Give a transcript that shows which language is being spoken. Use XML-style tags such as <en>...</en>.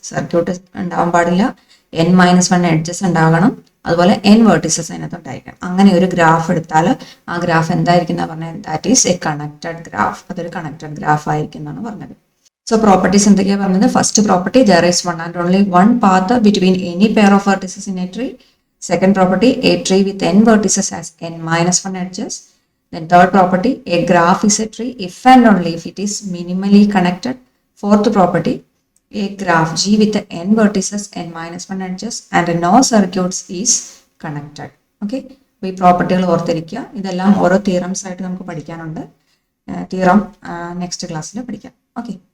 <ml>Circuit ഉണ്ടാവാൻ പാടില്ല, n-1 edges ഉണ്ടാകണം, അതുപോലെ n വെർട്ടിസസ് അതിനകത്ത് ഉണ്ടായിരിക്കണം. അങ്ങനെ ഒരു ഗ്രാഫ് എടുത്താൽ ആ ഗ്രാഫ് എന്തായിരിക്കും എന്നാ പറഞ്ഞത്?</ml> <en>That is a connected graph.</en> <ml>അതൊരു കണക്റ്റഡ് ഗ്രാഫ് ആയിരിക്കും എന്നാണ് പറഞ്ഞത്. സോ പ്രോപ്പർട്ടീസ് എന്തൊക്കെയാണ് പറഞ്ഞത്?</ml> <en>First property, there is one and only one path between any pair of vertices in a tree. Second property, a tree with n vertices has n-1 edges. Then third property, a graph is a tree if and only if it is minimally connected. Fourth property, a graph G with n vertices, n-1 edges and no circuits is connected.</en> <ml>Okay, ഈ പ്രോപ്പർട്ടികൾ ഓർത്തിരിക്കുക. ഇതെല്ലാം ഓരോ theorems ആയിട്ട് നമുക്ക് പഠിക്കാനുണ്ട്. Theorem next ക്ലാസ്സിൽ പഠിക്കാം. ഓക്കെ.</ml>